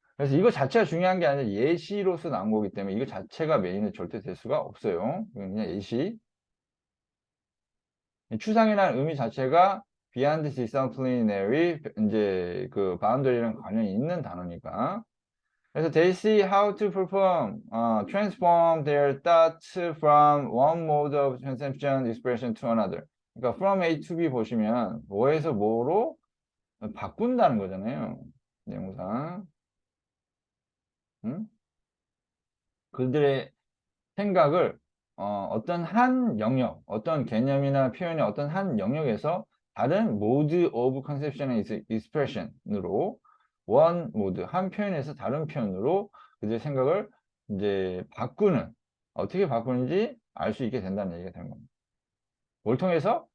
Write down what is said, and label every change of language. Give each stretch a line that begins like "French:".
Korean: 그래서 이거 자체가 중요한 게 아니라 예시로서 나온 거기 때문에 이거 자체가 메인은 절대 될 수가 없어요. 그냥 예시. 추상이라는 의미 자체가 beyond disciplinary 이제 그 바운더리랑 관련이 있는 단어니까.
English: 그래서 they see how to perform, transform their thoughts from one mode of conception expression to another.
Korean: 그러니까 from A to B 보시면 뭐에서 뭐로 바꾼다는 거잖아요. 내용상. 응? 그들의 생각을 어떤 한 영역, 어떤 개념이나 표현의 어떤 한 영역에서 다른
English: mode of conception and expression
Korean: 으로 one mode, 한 표현에서 다른 표현으로 그들의 생각을 이제 바꾸는, 어떻게 바꾸는지 알 수 있게 된다는 얘기가 되는 겁니다. 뭘 통해서?